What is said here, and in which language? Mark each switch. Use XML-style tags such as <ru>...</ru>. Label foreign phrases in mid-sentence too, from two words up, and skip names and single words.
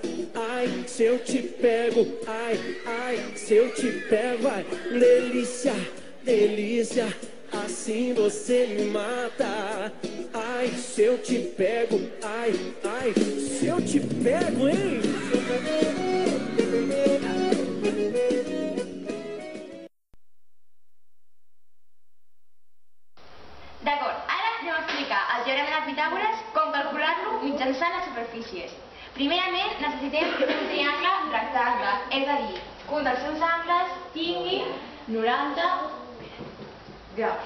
<pt>Ai, se eu te pego, ai, ai, se eu te pego, ai, delícia, delícia, assim você me mata. Ai, se eu te pego, ai, ai, se eu te pego, hein?</pt> <ca>D'acord, ara anem a explicar el teorema de Pitàgores com calcular-lo mitjançant les superfícies. Primerament necessitem un triangle rectangle, és a dir, un dels seus angles tingui 90 graus.</ca>